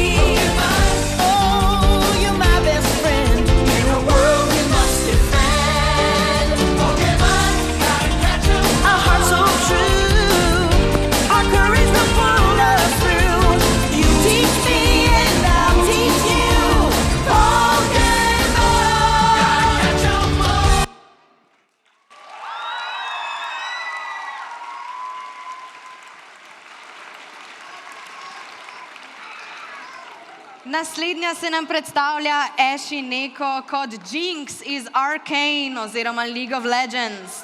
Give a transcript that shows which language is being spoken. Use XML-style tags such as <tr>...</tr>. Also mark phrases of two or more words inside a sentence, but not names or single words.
<en>Pokemon, oh, you're my best friend in a world we must defend. Pokemon, gotta catch 'em all. Our hearts so true, our courage will pull us through. You teach me and I'll teach you. Pokemon, gotta catch 'em all.</en> <sl>Naslednja se nam predstavlja Ashe Neko kot Jinx iz Arcane oziroma League of Legends.</sl>